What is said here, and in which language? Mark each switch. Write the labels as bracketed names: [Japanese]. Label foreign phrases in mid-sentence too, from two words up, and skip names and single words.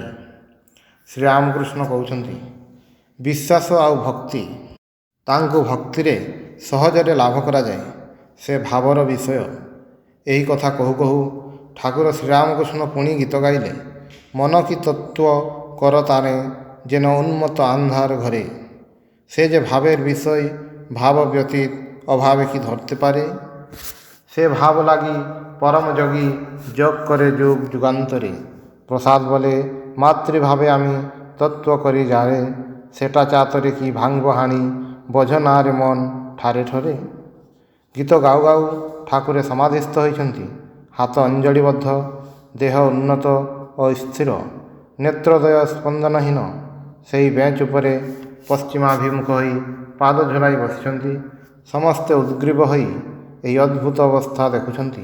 [Odia] ଶ୍ରୀରାମକୃଷ୍ଣ କହୁଛନ୍ତି, ବିଶ୍ୱାସ ଆଉ ଭକ୍ତି, ତାଙ୍କୁ ଭକ୍ତିରେ ସହଜରେ ଲାଭ କରାଯାଏ, ସେ ଭାବର ବିଷୟ। ଏହି କଥା କହୁ କହୁ ଠାକୁର ଶ୍ରୀରାମକୃଷ୍ଣ ପୁଣି ଗୀତ ଗାଇଲେ, [Bangla] মন কি তত্ত্ব কর তানে যেন উন্মত্ত আন্ধার ঘরে, সে যে ভাবের বিষয় ভাব ব্যতীত অভাবে কি ধরতে পারে, সে ভাব লাগি পরম যোগী যোগ করে যুগ যুগান্তরে, প্রসাদ বলে মাতৃভাবে আমি তত্ত্ব করি যারে, সেটা চাতরে কি ভাঙব হানি বোঝ না রে মন ঠারে ঠরে। [Odia] গীত গাଉ ଗାଉ ଠାକୁରେ ସମାଧିସ୍ଥ ହୋଇଛନ୍ତି। ହାତ ଅଞ୍ଜଳିବଦ୍ଧ, ଦେହ ଉନ୍ନତ ଓ ସ୍ଥିର, ନେତ୍ରୋଦୟ ସ୍ପନ୍ଦନହୀନ। ସେହି ବେଞ୍ଚ ଉପରେ ପଶ୍ଚିମାଭିମୁଖ ହୋଇ ପାଦ ଝୁଲାଇ ବସିଛନ୍ତି। ସମସ୍ତେ ଉଦ୍ଗ୍ରୀବ ହୋଇ ଏହି ଅଦ୍ଭୁତ ଅବସ୍ଥା ଦେଖୁଛନ୍ତି।